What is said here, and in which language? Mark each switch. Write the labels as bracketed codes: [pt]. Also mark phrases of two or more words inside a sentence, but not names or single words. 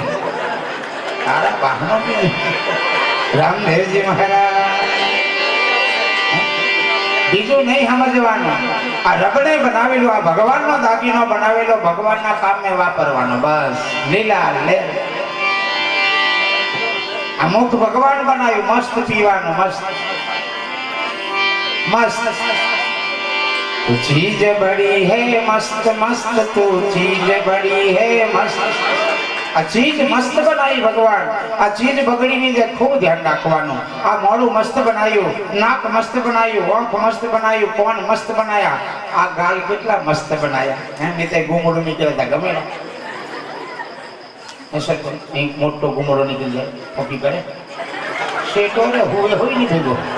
[gu] તારા બહાનો રામદેવજી મહારાજ બીજું નહીં સમજવાનું. આ રબને બનાવેલું, આ ભગવાનનો દાગીનો બનાવેલો, ભગવાનના કામને વાપરવાનો. બસ લીલા લે. આ મુખ ભગવાન બનાવ્યું, મસ્ત પીવાનું, મસ્ત મસ્ત. [hi] तू चीज बड़ी है मस्त मस्त, तू चीज बड़ी है मस्त. [gu] આ ચીજ મસ્ત બનાવી ભગવાન. આ ચીજ બગડી ની જે ખૂબ ધ્યાન રાખવાનું. આ મોઢું મસ્ત બનાવ્યું, નાક મસ્ત બનાવ્યું, આંખ મસ્ત બનાવ્યું, કોણ મસ્ત બનાયા, આ ગાલ કેટલા મસ્ત બનાયા. નહીં તે ગુમડું નીકળતા ગમે ને એક મોટો ગુમડો નીકળી જાય, કોપી કરે શેટો ને હોય હોય નહીં ભેગો.